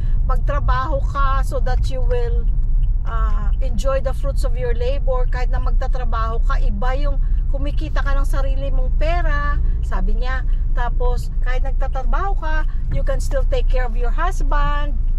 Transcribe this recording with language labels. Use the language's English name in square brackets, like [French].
[Filipino] Magtrabaho ka [English] so that you will enjoy the fruits of your labor. [Filipino] Kahit na magtatrabaho ka, iba yung kumikita ka ng sarili mong pera, sabi niya. Tapos kahit nagtatrabaho ka, [English] you can still take care of your husband.